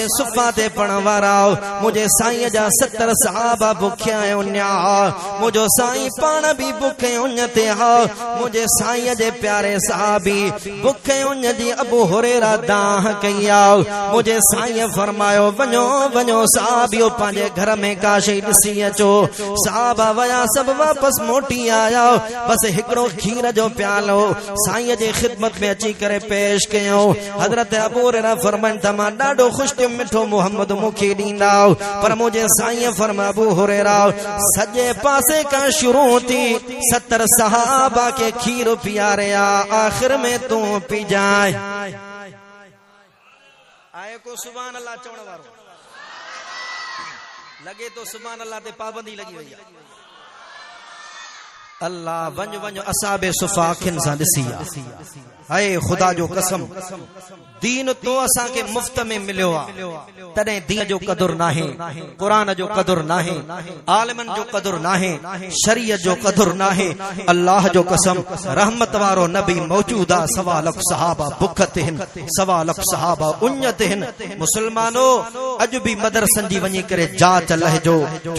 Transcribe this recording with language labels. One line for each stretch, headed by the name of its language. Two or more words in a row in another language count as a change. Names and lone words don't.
Sindhi: सुफ़ा ते पढ़ण वारा मुझे साईं जा 70 सहाबा बुखिया उन्या मुझो साईं पाण भी बुखे उन ते हा मुझे साईं जे प्यारे सहाबी बुखे उन जी अबू हुरैरा दाह कया मुझे साईं फरमायो वञो वञो सहाबियो पंहिंजे घर में काशे ॾिसी अचो सहाबा वया सब वापस मोटी आया बस हिकड़ो खीर जो प्यालो साईं जे खिदमत में अची करे पेश कयो हजरत अबू हुरैरा फरमाइन था मां ॾाढो ख़ुश थियो मिठो मुहम्मद मूंखे ॾींदा पर मुझे साईं फरमाए अबू हुरैरा सजे पासे का शुरू थी 70 सहाबा के खीर पियारिया आखिर में तू पी जाए आए को
Arabic: سبحان الله
Sindhi: चवण वारो लगे तो
Arabic: سبحان الله
Sindhi: ते पाबंदी लगी वई अल्लाह वञ वञ असहाबे सुफ़ा अखिन सां ॾिसी हाय खुदा जो कसम दीन तो असा के मुफ्त में मिलियो तॾहिं दीन जो कदुर नाहे कुरान जो कदुर नाहे आलिमन जो कदुर नाहे शरीयत जो कदुर नाहे अल्लाह जो कसम रहमत वारो नबी मौजूदा 1.25 लाख सहाबा बुख ते हिन 1.25 लाख सहाबा उञ ते हिन मुसलमानो अज भी मदरसन जी वञी करे जांच लहजो छो